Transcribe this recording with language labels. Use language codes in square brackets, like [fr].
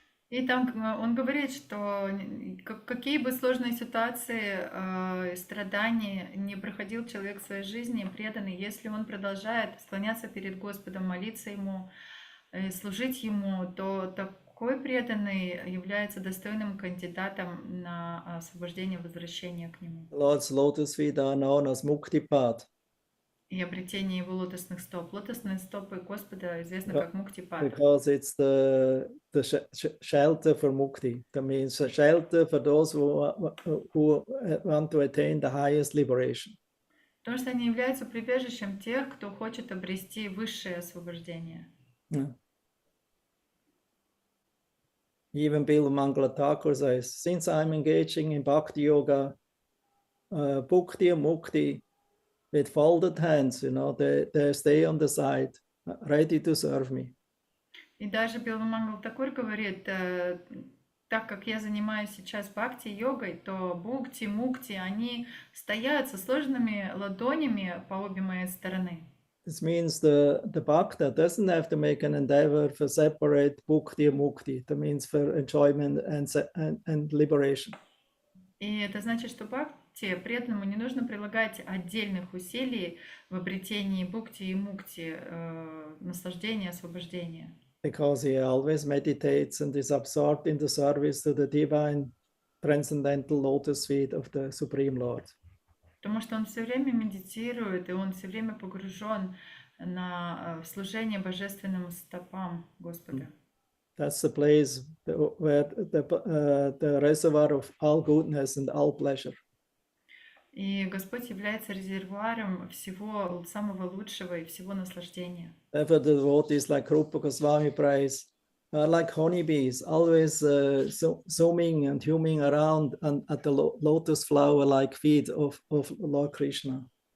[ru] И там он говорит, что какие бы сложные ситуации, страдания не проходил человек в своей жизни, преданный, если он продолжает склоняться перед Господом, молиться Ему, служить Ему, то такой преданный является достойным кандидатом на освобождение, возвращение к Нему. [en] The Lord's lotus feet are known as Muktipad. [ru] И обретение Его лотосных стоп. Лотосные стопы Господа известны как Муктипад. [en] Because it's the shelter for Mukti. That means a shelter for those who want to attain the highest liberation. [ru] Потому что они являются прибежищем тех, кто хочет обрести высшее освобождение. [en] Even Bill Mangala Thakur says, since I'm engaging in Bhakti Yoga, Bhukti and Mukti, with folded hands, they stay on the side, ready to serve me. [ru] И даже Билвамангал Такур говорит, так как я занимаюсь сейчас бхакти-йогой, то бхукти, мукти, они стоят со сложенными ладонями по обе мои стороны. [en] This means the bhakta doesn't have to make an endeavor for separate bhukti and mukti. That means for enjoyment and liberation. [ru] И это значит, что бхакти преданному не нужно прилагать отдельных усилий в обретении бхукти и мукти, наслаждения, освобождения. [en] Because he always meditates and is absorbed in the service to the divine transcendental lotus feet of the Supreme Lord. [ru] Потому что он все время медитирует, и он все время погружен на служение божественным стопам Господа. [en] That's the place where the reservoir of all goodness and all pleasure. [ru] И Господь является резервуаром всего самого лучшего и всего наслаждения. [en] Therefore, the devotees like Rupa Goswami prays are like honeybees, always zooming and humming around at the lotus flower-like feet of Lord Krishna.